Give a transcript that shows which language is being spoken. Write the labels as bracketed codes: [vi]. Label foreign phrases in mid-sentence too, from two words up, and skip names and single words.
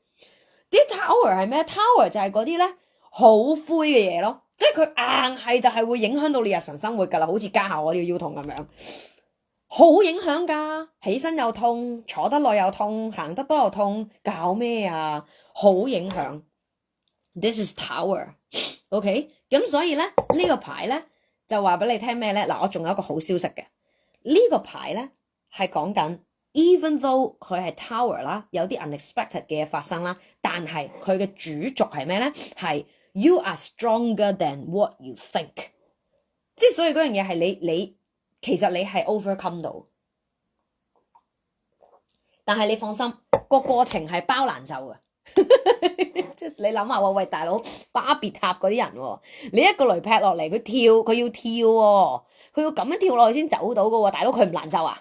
[yue] 啲 Tower 係咩 ？Tower 就係嗰啲咧。好灰嘅嘢咯，即係佢硬係就係會影響到你日常生活噶啦，好似家下我呢個腰痛咁樣，好影響噶，起身又痛，坐得耐又痛，行得多又痛，搞咩啊？好影響。 [en] This is Tower，OK？ [yue] 咁所以咧呢個牌咧就話俾你聽咩咧？嗱，我仲有一個好消息嘅，呢個牌咧係講緊。 [en] Even though [yue] 佢係 Tower 啦，有啲 unexpected 嘅嘢發生啦，但係佢嘅主軸係咩咧？ [en] 係 You are stronger than what you think， [yue] 即係所以嗰樣嘢係你其實你係 overcome 到，但係你放心，個過程係包難受嘅。即係你諗下喎，喂大佬，巴別塔嗰啲人喎，你一個雷劈落嚟，佢要跳喎，佢要咁樣跳落去先走到嘅喎，大佬佢唔難受啊？